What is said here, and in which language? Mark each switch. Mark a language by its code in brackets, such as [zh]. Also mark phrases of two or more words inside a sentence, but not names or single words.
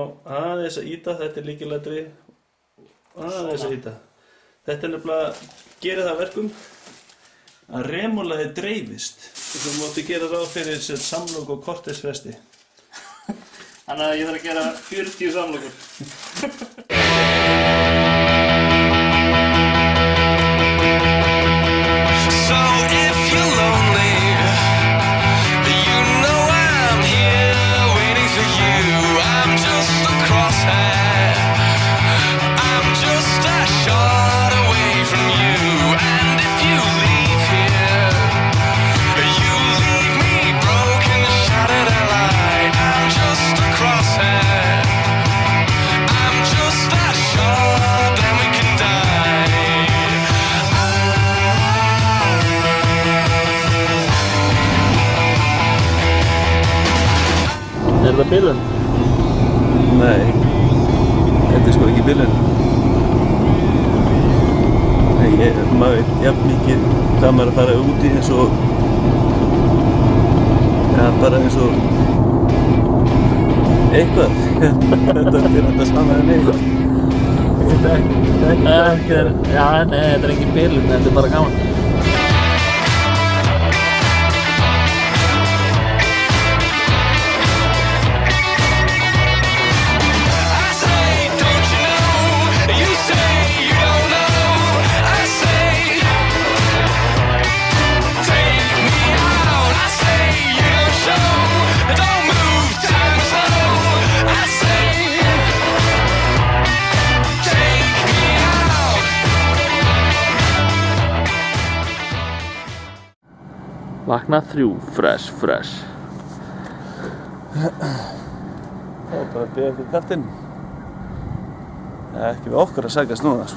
[is] Aðeins að ýta, þetta er lykilatriði. Aðeins að ýta. Þetta er nefnilega, gerir það verkum að remalaði dreifist. Þú mátti gera ráð fyrir samlok og kortersfresti. Þannig að ég þarf að gera 40 samlokur. [en] So if you're lonely, you know I'm here waiting for you. I'm just a crosshair. I'm just a shot away from you. And if you leave here, you leave me broken, shattered and light. I'm just a crosshair. I'm just a shot, then we can die. [is] Er það bilun? Nei, þetta er sko ekki bilun. Nei, maður veit jafn mikið hvað maður að fara úti eins og bara eins og eitthvað. Þetta er þetta sama en eitthvað. Þetta er ekki Já, nei, þetta er ekki bilun, þetta er bara gaman. [en] I say, don't you know? You say you don't know. I say, take me out. I say you don't show. Don't move, time slow. I say, take me out. [is] Vakna 3, fresh. Það er bara að byrja eftir kattinn. Það er ekki við okkur að sækast núna, sko.